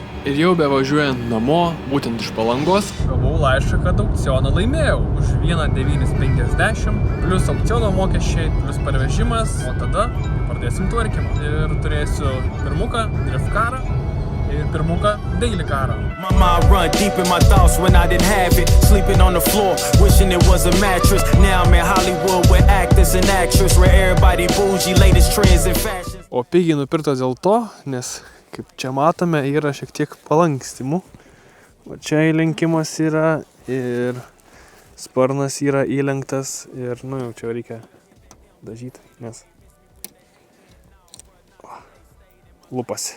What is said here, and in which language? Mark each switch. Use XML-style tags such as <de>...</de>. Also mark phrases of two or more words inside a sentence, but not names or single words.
<lt>Ir jau bevažiuojant namo, būtent iš Palangos, gavau laišką, kad aukcioną laimėjau už 1,950 plus aukciono mokesčiai, plus parvežimas, o tada pradėsim tvarkymą. Ir turėsiu pirmuką, drift karą ir pirmuką daily karą.</lt> <en>My mind run deep in my thoughts when I didn't have it. Sleeping on the floor, wishing it was a mattress. Now I'm in Hollywood with actors and actresses, where everybody bougie, latest trends and fashions.</en> <lt>O pigiai nupirktas dėl to, nes, kaip čia matome, yra šiek tiek palankstimų. O čia įlenkimas yra ir sparnas yra įlenktas ir, nu jau čia reikia dažyti, nes lupasi.</lt>